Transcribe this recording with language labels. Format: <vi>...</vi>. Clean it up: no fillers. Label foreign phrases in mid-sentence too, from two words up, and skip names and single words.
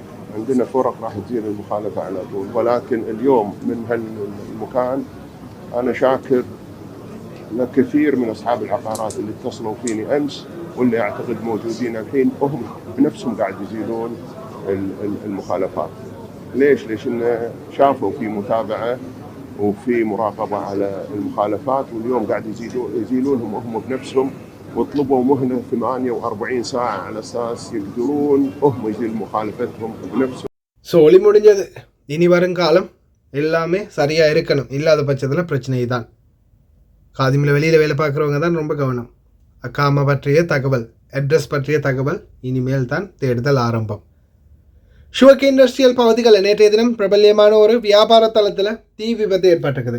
<ar>عندنا فرق راح تزيل المخالفة على طول. ولكن اليوم من هالمكان أنا شاكر لكثير من أصحاب العقارات اللي اتصلوا فيني أمس واللي أعتقد موجودين الحين هم بنفسهم قاعد يزيلون المخالفات. ليش إن شافوا في متابعة وفي مراقبة على المخالفات، واليوم قاعد يزيلونهم هم بنفسهم، وطلبوا مهلة 48 ساعة على أساس يقدرون هم يزيل مخالفتهم بنفسهم.</ar> <ta>சோழி முடிஞ்சது. இனி வருங்காலம் எல்லாமே சரியாக இருக்கணும். இல்லாத பட்சத்தில் பிரச்சனை தான். காதிமில் வெளியில் வேலை பார்க்குறவங்க தான் ரொம்ப கவனம். அக்காமா பற்றிய தகவல், அட்ரஸ் பற்றிய தகவல் இனிமேல் தான் தேடுதல் ஆரம்பம். ஷுவக் இண்டஸ்ட்ரியல் பகுதிகளில் நேற்றைய தினம் பிரபல்யமான ஒரு வியாபார தளத்தில் தீ விபத்து ஏற்பட்டிருக்குது.</ta>